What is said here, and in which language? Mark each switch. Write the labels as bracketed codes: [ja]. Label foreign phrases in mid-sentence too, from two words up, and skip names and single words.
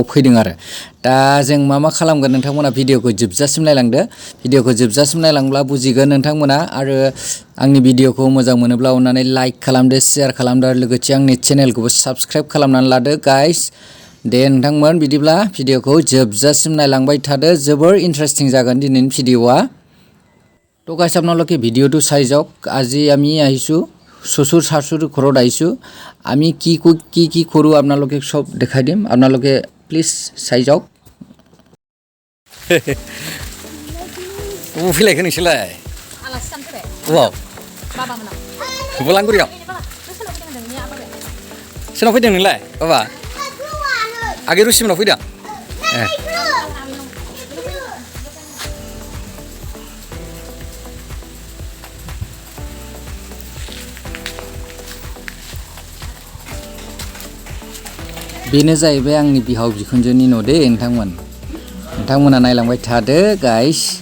[brx] फैदों आरो दा जों मा खालामगोन नोंथांमोना भिडिअखौ जोबजासिम नायलांदो भिडिअखौ जोबजासिम नायलांब्ला बुजिगोन नोंथांमोना आरो आंनि भिडिअखौ मोजां मोनोब्ला अननानै लाइक खालामदो शेयार खालामदो आरो लोगोसे आंनि चेनेलखौबो साबस्क्राइब खालामनानै लादो गाइस दे नोंथांमोन बिदिब्ला भिडिअखौ जोबजासिम नायलांबाय थादो जोबोर इन्टारेस्टिं जागोन दिनैनि भिडिअआ तो गाइस [as] आपनालोके ভিডিওটো চাই যাওক [brx] আজি আমি আহিছো শ্বশুৰ শাশুৰ ঘৰত আহিছো আমি কি কৰো আপোনালোকে সব দেখাই দিম আপোনালোকে প্লিজ চাই যাওক ও ফিলাইखौ नोंसोरलाय आलासि जानो फैबाय वाव बाबा मोना बलांगुरियाव सोरनाव फैदों नोंलाय बाबा आगे रुसिमनाव फैदों बेनो जाहैबाय आंनि बिहाव बिखुनजोनि न' दे नोंथांमोना नायलांबाय थादो गाइस